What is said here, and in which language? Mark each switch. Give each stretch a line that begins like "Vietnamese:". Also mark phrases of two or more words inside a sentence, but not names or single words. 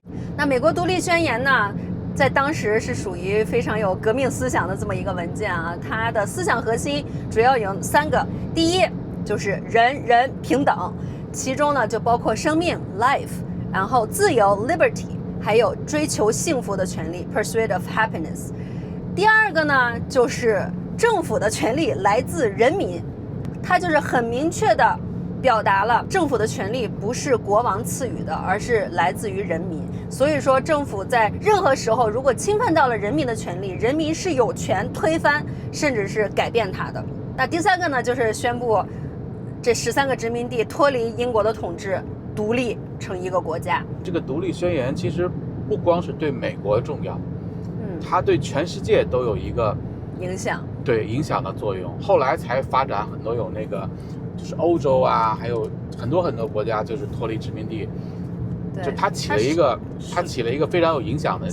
Chinese: 那美國獨立宣言呢，在當時是屬於非常有革命思想的這麼一個文件啊，它的思想核心主要有3個，第一就是人人平等，其中呢就包括生命 life， 然後自由 liberty，還有追求幸福的權利
English: pursuit of happiness。
Chinese: 第二個呢就是政府的權利來自人民，它就是很明確的表達了政府的權利不是國王賜予的，而是來自於人民。所以說政府在任何時候如果侵犯到了人民的權利，人民是有權推翻甚至是改變它的。那第3個呢就是宣布這13 個殖民地脫離英國的統治，獨立成一個國家。這個獨立宣言其實不光是對美國重要，它對全世界都有一個影響的作用。後來才發展很多有那個，就是歐洲啊，還有很多很多國家就是脫離殖民地，就它起了一個非常有影響的